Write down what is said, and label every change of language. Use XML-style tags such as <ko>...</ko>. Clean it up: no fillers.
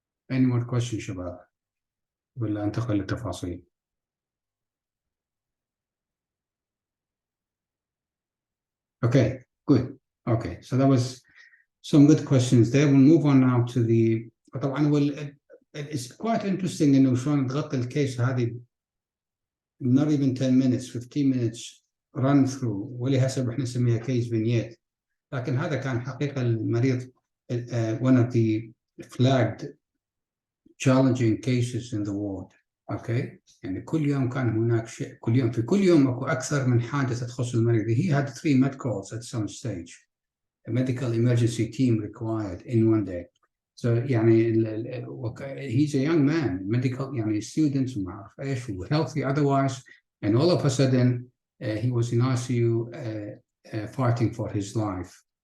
<en>Any more questions</en> <ar>شباب؟ ولا انتقل للتفاصيل؟</ar> <en>Okay, good. Okay, so that was some good questions there. We'll move on now to the</en> <ar>طبعا</ar> <en>it's quite interesting</en> <ar>إنه شلون تغطي الكيس هذه</ar> <en>not even 10 minutes 15 minutes run through</en> <ar>ولهسه احنا نسميها كيس فينيت. لكن هذا كان حقيقة المريض</ar> <en>one of the flagged challenging cases in the ward.</en> <ar>Okay, يعني كل يوم كان هناك شيء، كل يوم اكو اكثر من حادثة تخص المريض.</ar> <en>He had 3 med calls at some stage. A medical emergency team required in one day. So</en> <ar>يعني</ar> <en>he's a young man, medical يعني students</en> <ar>وما أعرف إيش</ar> <en>healthy otherwise, and all of a sudden he was in ICU fighting for his life.</en>